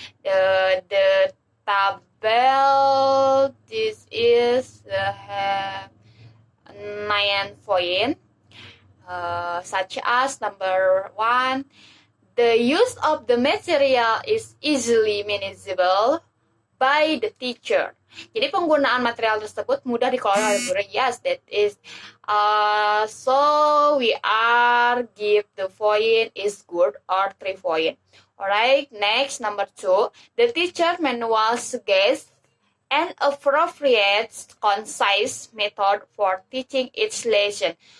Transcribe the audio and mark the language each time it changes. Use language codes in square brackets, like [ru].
[en] The table, this is 9 point, such as number 1, the use of the material is easily manageable. by the teacher. [id] Jadi penggunaan material tersebut mudah dikelola oleh guru. [en] Yes, that is. So we are give the point is good or 3 point. Alright, next number 2. The teacher manual suggests an appropriate, concise method for teaching each lesson.